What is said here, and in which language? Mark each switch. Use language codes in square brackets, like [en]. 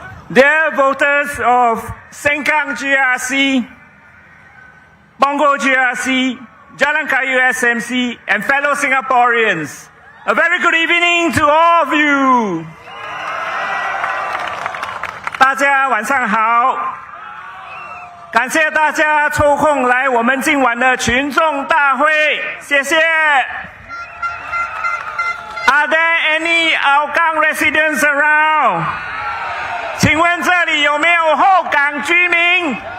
[en] Dear voters of Sengkang GRC, Punggol GRC, Jalan Kayu SMC, and fellow Singaporeans, a very good evening to all of you. [zh] 大家晚上好，感谢大家抽空来我们今晚的群众大会，谢谢。 [en] Are there any Hougang residents around? [zh] 请问这里有没有后港居民？